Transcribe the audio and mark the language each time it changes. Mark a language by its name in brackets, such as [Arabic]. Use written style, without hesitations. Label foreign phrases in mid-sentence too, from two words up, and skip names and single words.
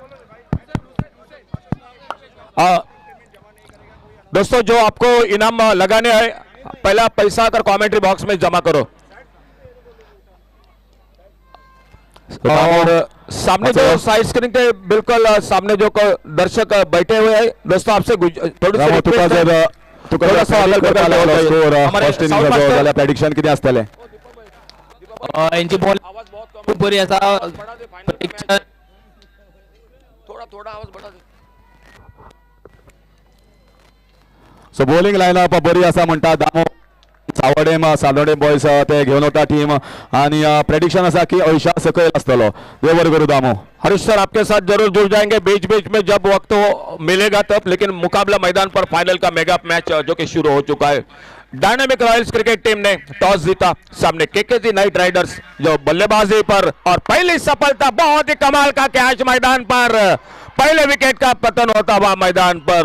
[Hindi] दोस्तों जो आपको इनाम लगाने हैं पहला पैसा अगर [English] commentary box [Hindi] में जमा करो. और सामने जो [English] side screen [Hindi] के बिल्कुल सामने जो दर्शक बैठे हुए हैं दोस्तों आपसे थोड़ी [Konkani] प्रेडिक्शन कितें आसतलें. यांची बॉल खूप बरी असा prediction [Hindi] थोड़ा थोड़ा आवाज बढ़ा दे. [English] so bowling lineup [Konkani] बरी आसा म्हणटा दामो सावडे बॉयज ते घेवन वता टीम आणि प्रेडिक्शन असा की 80 सकयल आसतलो. देव बरें करूं दामो. [Hindi] हरीश सर आपके साथ जरूर जुड़ जाएंगे बीच बीच में जब वक्त हो मिलेगा तब. लेकिन मुकाबला मैदान पर फाइनल का [English] mega match [Hindi] जो कि शुरू हो चुका है. डायनामिक रॉयल्स क्रिकेट टीम ने टॉस जीता. सामने केकेजी नाइट राइडर्स जो बल्लेबाजी पर और पहली सफलता. बहुत ही कमाल का कैच मैदान पर. पहले विकेट का पतन होता हुआ मैदान पर.